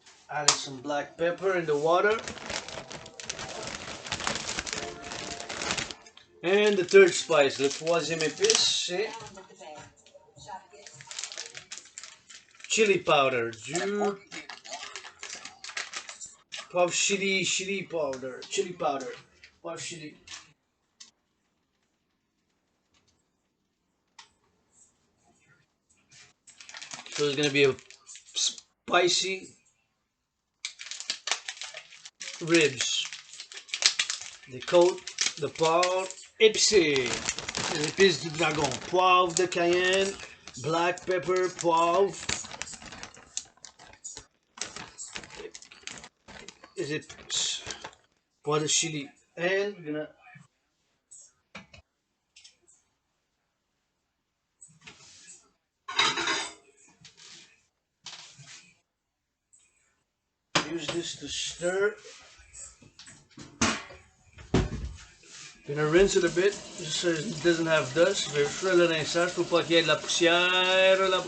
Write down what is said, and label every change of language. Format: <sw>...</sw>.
<en>Added some black pepper in the water. And the third spice,</en> <fr>le troisième épice, c'est chili powder, du poivre chili powder, poivre chili.</fr> <en>So it's gonna be a spicy ribs.</en> <fr>The coat, the poivre épicé, l'épice du dragon, poivre de cayenne, black pepper, poivre.</fr> <en>Is it poivre chili? And we're gonna use this to stir. Gonna rinse it a bit just so it doesn't have dust.</en> <fr>Je vais faire le rinçage pour pas qu'il y ait de la poussière.</fr>